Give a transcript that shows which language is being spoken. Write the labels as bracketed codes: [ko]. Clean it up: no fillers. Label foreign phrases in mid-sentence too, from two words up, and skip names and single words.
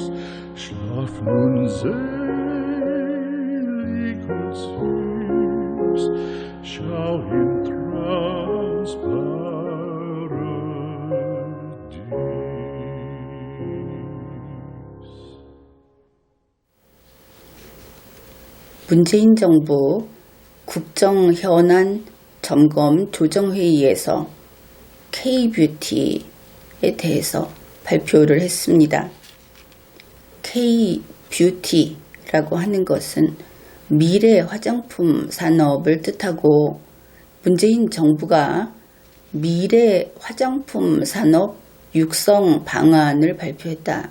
[de] Schlaf nun selig und süß, schau im Traums Paradies. [ko] 문재인 정부 국정현안 점검 조정회의에서 K-뷰티에 대해서 발표를 했습니다. K-뷰티라고 하는 것은 미래 화장품 산업을 뜻하고 문재인 정부가 미래 화장품 산업 육성 방안을 발표했다.